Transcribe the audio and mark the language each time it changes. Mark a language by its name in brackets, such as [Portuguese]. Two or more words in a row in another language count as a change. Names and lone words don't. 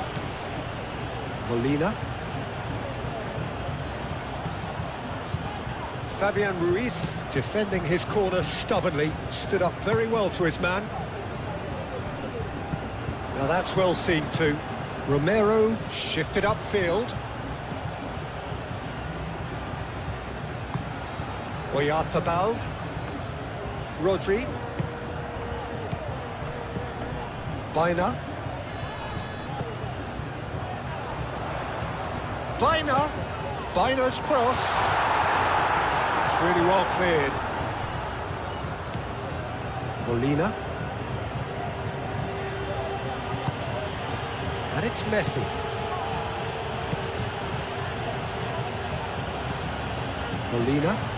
[English] Molina. Fabian Ruiz, defending his corner stubbornly, stood up very well to his man. Now that's well seen too. Romero shifted upfield. Oyarzabal. Rodri. Baina. Baina's cross. It's really well cleared. Molina. And it's Messi. Molina.